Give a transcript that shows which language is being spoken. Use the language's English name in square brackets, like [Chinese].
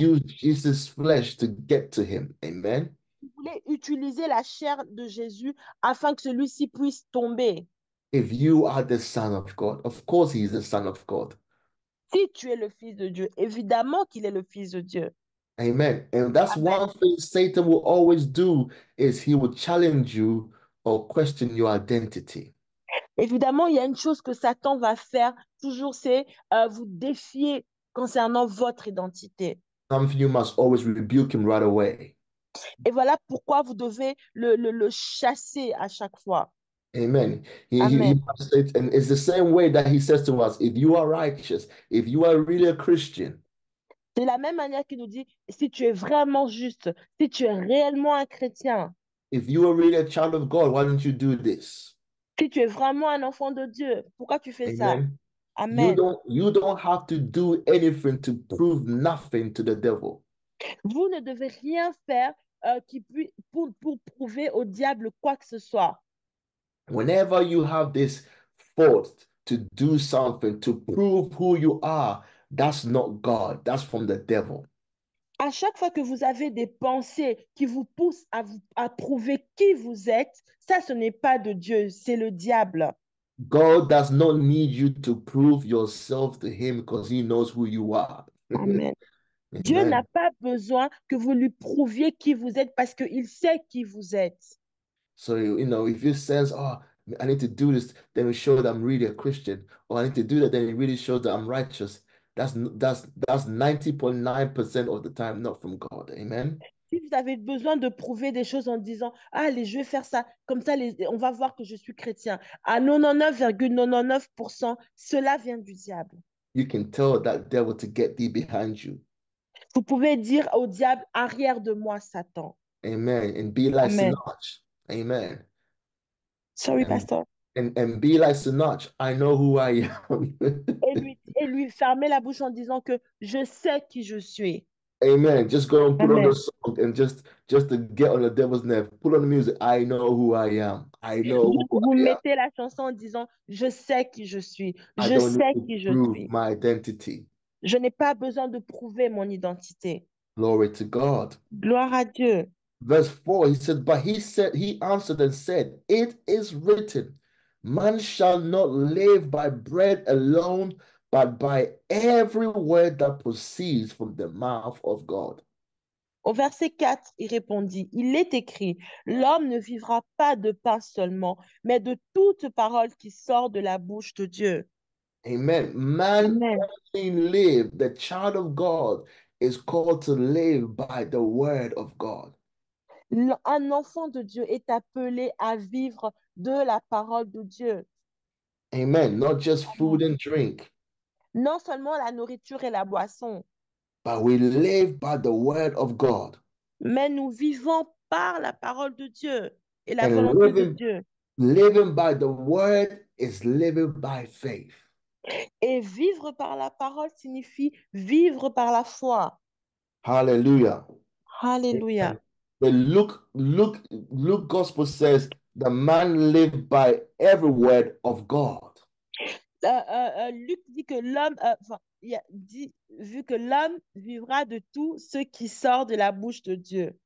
[English] use Jesus' flesh to get to him. Amen. [French] Il voulait utiliser la chair de Jésus afin que celui-ci puisse tomber. [English] If you are the Son of God, of course, he is the Son of God. [French] Si tu es le Fils de Dieu, évidemment qu'il est le Fils de Dieu. [English] Amen. And that's Amen. one thing Satan will always do is he will challenge you or question your identity. [French] Évidemment, il y a une chose que Satan va faire toujours, c'est vous défier concernant votre identité. [English] Something you must always rebuke him right away. [French] Et voilà pourquoi vous devez le chasser à chaque fois. [English] Amen. Amen. And it's the same way that he says to us, if you are righteous, if you are really a Christian, [French] C'est la même manière qu'il nous dit, si tu es vraiment juste, si tu es réellement un chrétien, [English] if you are really a child of God, why don't you do this? [French] si tu es vraiment un enfant de Dieu, pourquoi tu fais ça? [English] Amen. Amen. You don't have to do anything to prove nothing to the devil. [French] Vous ne devez rien faire pour prouver au diable quoi que ce soit. [English] Whenever you have this thought to do something to prove who you are, that's not God. That's from the devil. [French] À chaque fois que vous avez des pensées qui vous poussent à prouver qui vous êtes, ça, ce n'est pas de Dieu, c'est le diable. [English] God does not need you to prove yourself to him because he knows who you are. [French] Amen. Dieu n'a [English] Amen. [French] pas besoin que vous lui prouviez qui vous êtes parce qu'il sait qui vous êtes. [English] So, if you sense, oh, I need to do this, then it shows that I'm really a Christian. Or I need to do that, then it really shows that I'm righteous. That's 90.9% of the time not from God. Amen. [French] Si vous avez besoin de prouver des choses en disant, ah, allez, je vais faire ça, comme ça, on va voir que je suis chrétien. À 99,99%, cela vient du diable. [English] You can tell that devil to get thee behind you. [French] Vous pouvez dire au diable, arrière de moi, Satan. [English] Amen. And be like Amen. Sinach. Amen. Sorry, And pastor. and be like Sinach. I know who I am. [French] Et lui fermer la bouche en disant que je sais qui je suis. [English] Amen. Just go and put on the Amen. song and just to get on the devil's nerve. Put on the music. I know who I am. I know [French] Vous, [English] who [French] vous [English] I am. [French] mettez la chanson en disant, je sais qui je suis. [English] I [French] Je [English] don't need [French] sais [English] to [French] qui je [English] prove [French] suis. [English] my identity. [French] Je n'ai pas besoin de prouver mon identité. [English] Glory to God. [French] Gloire à Dieu. [English] Verse 4, he said, but he answered and said, it is written, man shall not live by bread alone, but by every word that proceeds from the mouth of God. [French] Au verset 4, il répondit, il est écrit, l'homme ne vivra pas de pain seulement, mais de toute parole qui sort de la bouche de Dieu. [English] Amen. Man Amen. only live, the child of God is called to live by the word of God. [French] Un enfant de Dieu est appelé à vivre de la parole de Dieu. [English] Amen. Not just food and drink, [French] Non seulement la nourriture et la boisson, [English] but we live by the word of God. [French] mais nous vivons par la parole de Dieu et la [English] And [French] volonté de Dieu. [English] living by the word is living by faith. [French] Et vivre par la parole signifie vivre par la foi. [English] Hallelujah. [French] Alléluia. [English] And the Luke gospel says the man lived by every word of God. [French] Luc dit que l'homme, enfin, il a dit, vu que l'homme vivra de tout ce qui sort de la bouche de Dieu.